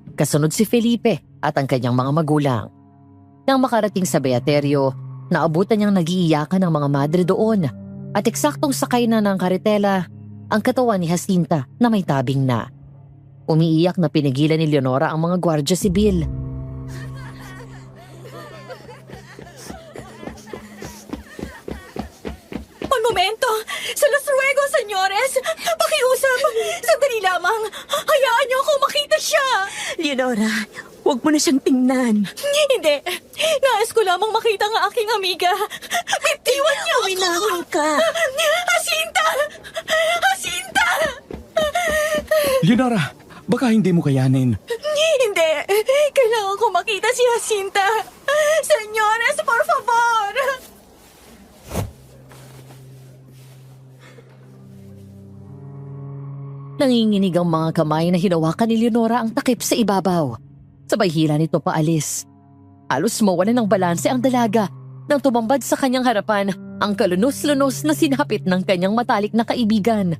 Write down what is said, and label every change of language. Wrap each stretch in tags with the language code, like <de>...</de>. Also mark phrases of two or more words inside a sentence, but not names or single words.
<tl>Kasunod si Felipe at ang kanyang mga magulang. Nang makarating sa Beaterio, naabutan niyang nag-iiyakan ng mga madre doon at eksaktong sakay na ng karetela ang katawan ni Jacinta na may tabing na. Umiiyak na pinigilan ni Leonora ang mga gwardya sibil.</tl> <es>Un momento! Se los ruego, señores!</es> <tl>Pakiusap! Sandali lamang! Hayaan niyo ako makita siya! Leonora, huwag mo na siyang tingnan. Hindi! Nais ko lamang makita ang aking amiga. Bitiwan niyo ako! Winahon ka! Jacinta! Jacinta! Leonora, baka hindi mo kayanin. Hindi! Kailangan ko makita si Jacinta!</tl> <es>Señores, por favor!</es> <tl>Nanginginig ang mga kamay na hinawakan ni Leonora ang takip sa ibabaw. Sabay hila nito paalis. Halos mawalan ng balanse ang dalaga nang tumambad sa kanyang harapan ang kalunos-lunos na sinapit ng kanyang matalik na kaibigan.</tl>